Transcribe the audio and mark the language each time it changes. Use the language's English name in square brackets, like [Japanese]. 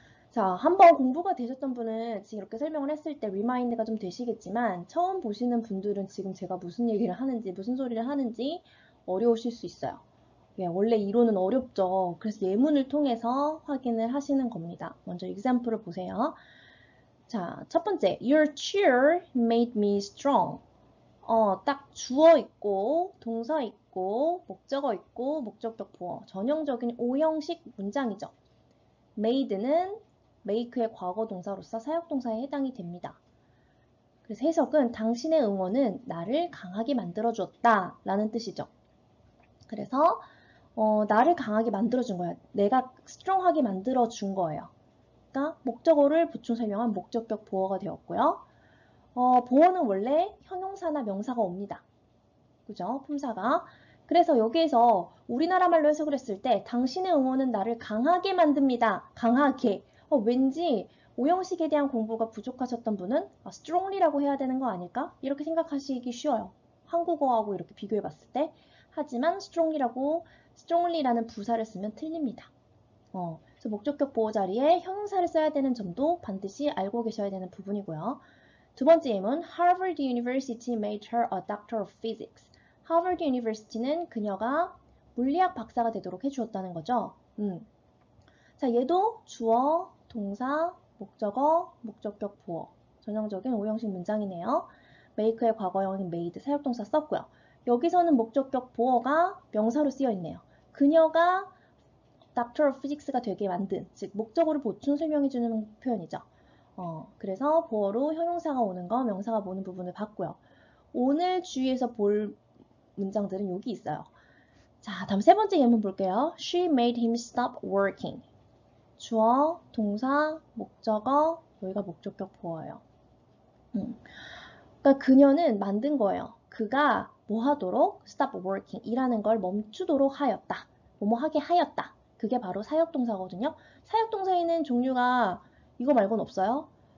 [Korean] 자, 한번 공부가 되셨던 분은 지금 이렇게 설명을 했을 때 리마인드가 좀 되시겠지만 처음 보시는 분들은 지금 제가 무슨 얘기를 하는지 무슨 소리를 하는지 어려우실 수 있어요. 원래 이론은 어렵죠. 그래서 예문을 통해서 확인을 하시는 겁니다. 먼저 example을 보세요. 자, 첫 번째, [English] Your cheer made me strong. [Korean] 딱 주어 있고 동사 있고 목적어 있고 목적격 보어 전형적인 5형식 문장이죠. made는 make의 과거 동사로서 사역동사에 해당이 됩니다. 그래서 해석은 당신의 응원은 나를 강하게 만들어 주었다 라는 뜻이죠. 그래서 나를 강하게 만들어 준 거야. 내가 스트롱하게 만들어 준 거예요. 그러니까 목적어를 보충 설명한 목적격 보어가 되었고요. 보어는 원래 형용사나 명사가 옵니다. 그죠? 품사가. 그래서 여기에서 우리나라 말로 해석을 했을 때 당신의 응원은 나를 강하게 만듭니다. 강하게. 왠지 오형식에 대한 공부가 부족하셨던 분은 strongly라고 해야 되는 거 아닐까? 이렇게 생각하시기 쉬워요. 한국어하고 이렇게 비교해 봤을 때. 하지만 strongly라는 부사를 쓰면 틀립니다. 그래서 목적격 보호 자리에 형용사를 써야 되는 점도 반드시 알고 계셔야 되는 부분이고요. 두 번째 예문, [English] Harvard University made her a doctor of physics. [Korean] 하버드 유니버시티는 그녀가 물리학 박사가 되도록 해주었다는 거죠. 자, 얘도 주어, 동사, 목적어, 목적격 보어. 전형적인 오형식 문장이네요. make의 과거형인 made, 사역동사 썼고요. 여기서는 목적격 보어가 명사로 쓰여 있네요. 그녀가 Doctor of Physics가 되게 만든, 즉 목적어를 보충 설명해주는 표현이죠. 그래서 보어로 형용사가 오는 거, 명사가 오는 부분을 봤고요. 오늘 주의해서 볼 문장들은 여기 있어요. 자, 다음 세 번째 예문 볼게요. [English] She made him stop working. [Korean] 주어, 동사, 목적어, 여기가 목적격 보어예요. 그러니까 그녀는 만든 거예요. 그가 뭐 하도록? [English] stop working. [Korean] 일하는 걸 멈추도록 하였다. 뭐뭐 하게 하였다. 그게 바로 사역동사거든요. 사역동사에는 종류가 이거 말고는 없어요.